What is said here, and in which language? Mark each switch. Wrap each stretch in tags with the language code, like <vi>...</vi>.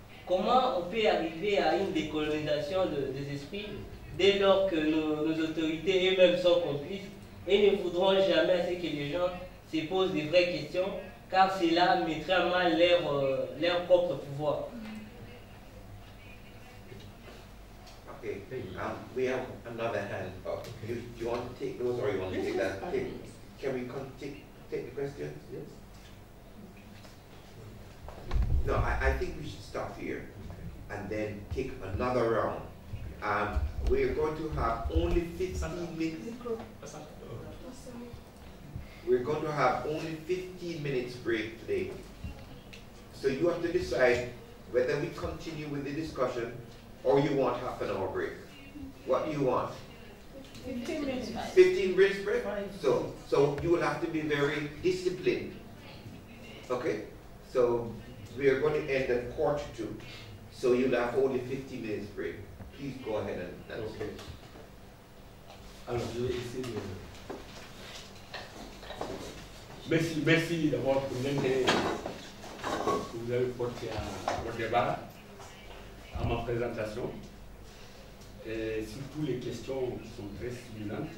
<fr>Comment on peut arriver à une décolonisation des esprits dès lors que nos autorités eux-mêmes sont complices et ne voudront jamais à ce que les gens se posent des vraies questions, car cela mettrait à mal leur propre pouvoir.</fr> <en>Okay, we have another hand up. Do you want to take those or you want to take that? Can we take the questions? Yes. No, I think we should stop here and then take another round. We're going to have only 15 minutes. We're going to have only 15 minutes break today. So you have to decide whether we continue with the discussion or you want half an hour break. What do you want? 15 minutes. 15 minutes break? So you will have to be very disciplined. Okay? So we are going to end at 1:45. So you'll have only 15 minutes break. Please go ahead and Okay.</en> <fr>Alors, je vais essayer de... Merci d'abord pour l'intérêt que vous avez porté au débat, à ma présentation, et surtout les questions qui sont très stimulantes.</fr>